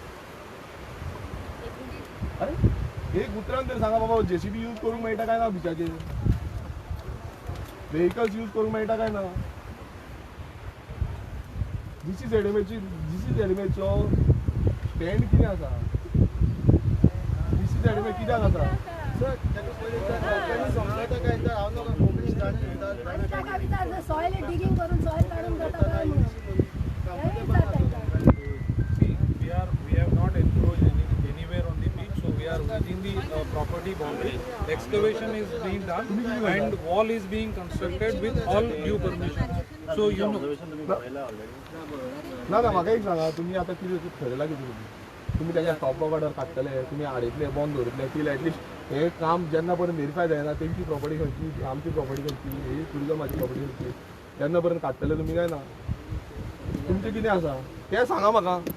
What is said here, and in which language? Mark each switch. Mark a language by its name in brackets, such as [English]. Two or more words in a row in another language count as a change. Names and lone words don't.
[Konkani] अरे एक उतरान तरी सांगा बाबा JCB यूज करूंक मेळटा काय ना बिचाचेर व्हेकल्स यूज करूंक मेळटा काय ना जीसी झेडमेचो स्टँड कितें आसा जीसी झेडमे कित्याक आसा [Marathi] सर त्याला पहिले समजतं काय तर हांव नका कोंकणी [English] soil digging [Konkani] करून सॉइल काढून जाता काय म्हणून [English] see, we have not encroached anywhere on the beach, so we are within the property boundary. Excavation is being done and wall is being constructed with all due permission. So you know. [Konkani] ना म्हाका एक सांगा तुमी आतां कितें ठरयलां कितें तुमी तेच्या [English] top order [Konkani] काडटले तुमी हाडयतले बंद दवरतले [English] till atleast [Konkani] हे काम जेन्ना पर्यंत व्हेरीफाय जायना तेंची प्रॉपर्टी खंयची आमची प्रॉपर्टी खंयची ही टुरिजमाची प्रॉपर्टी खंयची तेन्ना पर्यंत काडटले तुमी काय ना तुमचें कितें आसा तें सांगा म्हाका